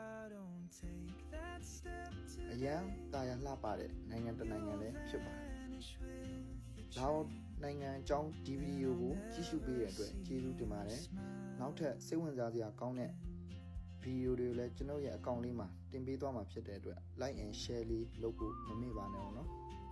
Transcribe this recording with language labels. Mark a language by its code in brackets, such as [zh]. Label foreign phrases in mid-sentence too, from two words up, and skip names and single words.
[my] အရန်တာယာလှပတဲ့နိုင်ငံတစ်နိုင်ငံလည်းဖြစ်ပါတယ်လာအိုနိုင်ငံအကြောင်းဒီဗီဒီယိုကိုကြည့်ရှုပေးတဲ့အတွက်ကျေးဇူးတင်ပါတယ်နောက်ထပ်စိတ်ဝင်စားစရာကောင်းတဲ့ဗီဒီယိုတွေကိုလည်းကျွန်တော်ရဲ့အကောင့်လေးမှာတင်ပေးသွားမှာဖြစ်တဲ့အတွက် [en] like and share [my] လေးလုပ်ဖို့မမေ့ပါနဲ့နော်